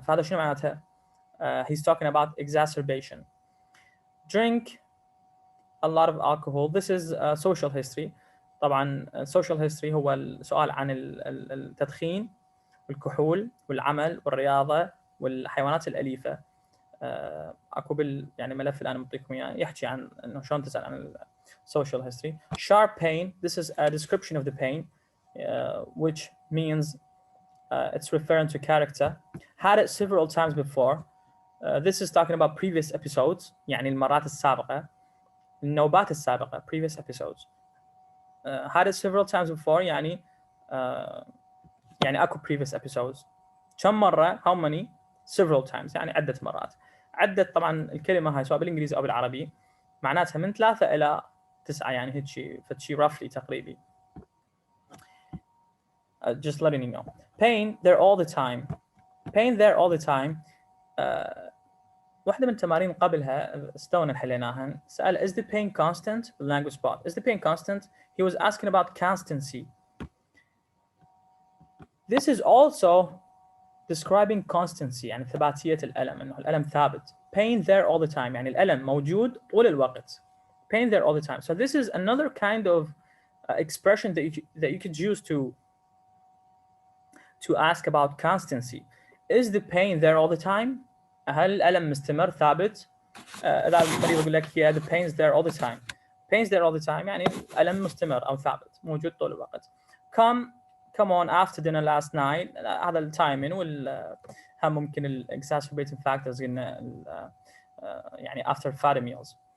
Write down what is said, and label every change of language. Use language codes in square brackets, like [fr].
[ar] فهذا شنو معناتها؟ [en] He's talking about exacerbation. Drink a lot of alcohol. This is social history. [ar] طبعا social history هو السؤال عن التدخين والكحول والعمل والرياضة والحيوانات الأليفة. اكو يعني ملف الان معطيكم اياه يحكي عن انه شلون تسال عن social history. [en] Sharp pain. This is a description of the pain, which means it's referring to character. Had it several times before. This is talking about previous episodes. [ar] يعني المرات السابقة. النوبات السابقة. [en] Previous episodes. Had it several times before [ar] يعني يعني اكو [en] previous episodes. [ar] كم مرة? [en] How many? [ar] Several times يعني عدة مرات. عدة طبعا الكلمة هاي سواء بالإنجليزي أو بالعربي معناتها من 3 إلى 9 يعني هيك فتشي roughly تقريبي. [en] Just letting you know. Pain there all the time. Pain there all the time. [ar] واحدة من التمارين قبلها استونا حليناها. سأل [en] is the pain constant? Language spot. Is the pain constant? He was asking about constancy. This is also describing constancy [ar] يعني ثباتية الألم إنه الألم ثابت. [en] Pain there all the time [ar] يعني الألم موجود طول الوقت. [en] Pain there all the time. So this is another kind of expression that you could use to ask about constancy. Is the pain there all the time? [ar] هل الألم مستمر ثابت؟ إذا المريض يقول لك [en] yeah the pain's there all the time. Pain's there all the time [ar] يعني الألم مستمر أو ثابت موجود طول الوقت. [en] Come on after dinner last night. [ar] هذا التايمين هم ممكن ال exacerbating factors قلنا يعني [en] after fatty meals.